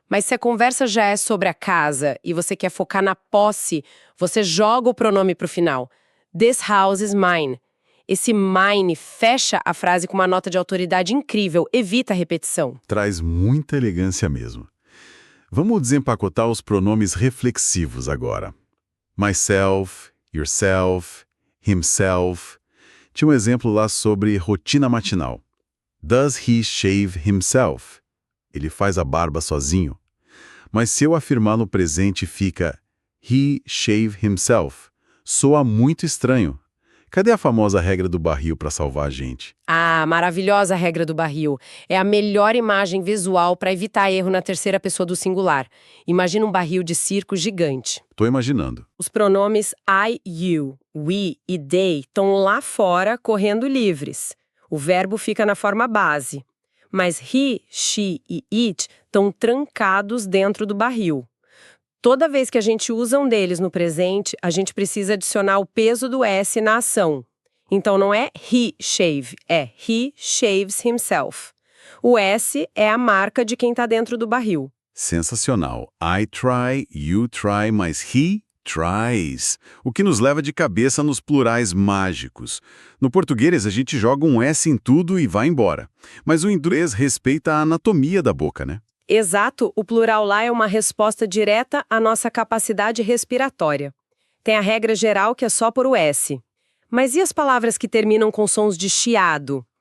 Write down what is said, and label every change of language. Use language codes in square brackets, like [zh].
[pt] Mas se a conversa já é sobre a casa e você quer focar na posse, você joga o pronome pro final. [en] This house is mine. [pt] Esse mine fecha a frase com uma nota de autoridade incrível, evita a repetição. Traz muita elegância mesmo. Vamos desempacotar os pronomes reflexivos agora. [en] Myself, yourself, himself. [pt] Tinha um exemplo lá sobre rotina matinal. [en] Does he shave himself? [pt] Ele faz a barba sozinho. Mas se eu afirmar no presente fica [en] he shave himself, [pt] soa muito estranho. Cadê a famosa regra do barril para salvar a gente? Ah, maravilhosa regra do barril. É a melhor imagem visual para evitar erro na terceira pessoa do singular. Imagina um barril de circo gigante. Tô imaginando. Os pronomes I, you, we e they estão lá fora correndo livres. O verbo fica na forma base. Mas he, she e it estão trancados dentro do barril. Toda vez que a gente usa um deles no presente, a gente precisa adicionar o peso do S na ação. Então não é [en] he shave, [pt] é [en] he shaves himself. [pt] O S é a marca de quem está dentro do barril. Sensacional. [en] I try, you try, [pt] mas [en] he tries. [pt] O que nos leva de cabeça nos plurais mágicos. No português, a gente joga um S em tudo e vai embora. Mas o inglês respeita a anatomia da boca, né? Exato, o plural lá é uma resposta direta à nossa capacidade respiratória. Tem a regra geral que é só por o S. Mas e as palavras que terminam com sons de chiado?